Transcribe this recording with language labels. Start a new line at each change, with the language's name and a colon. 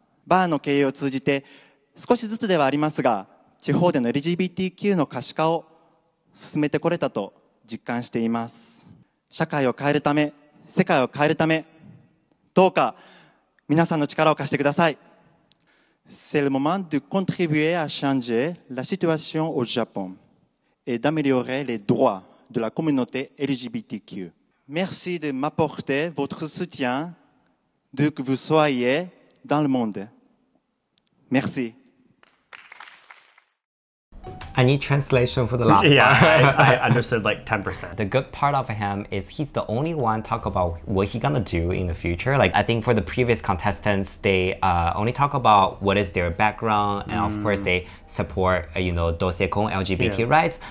Japanese: バーの経営を通じて少しずつではありますが、地方での LGBTQ の可視化を進めてこれたと実感しています。社会を変えるため、世界を変えるため、どうか皆さんの力を貸してください。
French: C'est le moment de contribuer à changer la situation au Japon et d'améliorer les droits de la communauté LGBTQ. Merci de m'apporter votre soutien d'où que vous soyez dans le monde. Merci.
English: I need translation for the last part. Yeah, I understood like 10%. The good part of him is he's the only one talk about what he gonna do in the future. Like I think for the previous contestants, they only talk about what is their background, and of course they support doseikon LGBT rights.